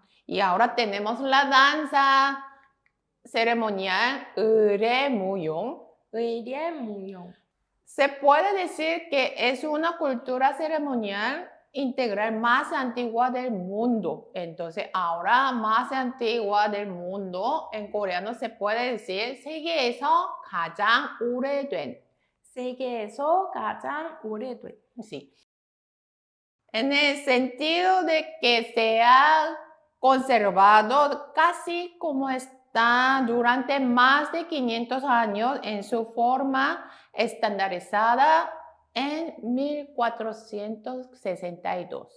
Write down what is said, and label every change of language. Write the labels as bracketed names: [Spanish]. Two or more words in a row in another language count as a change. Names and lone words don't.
[Spanish] Y ahora tenemos la danza ceremonial 의례무용. [Korean] 의례무용. [Spanish] Se puede decir que es una cultura ceremonial integral más antigua del mundo. Entonces, ahora más antigua del mundo, en coreano se puede decir [Korean] 세계에서 가장 오래된. 세계에서 가장 오래된. [Spanish] Sí. En el sentido de que se ha conservado casi como está durante más de 500 años en su forma estandarizada en 1462.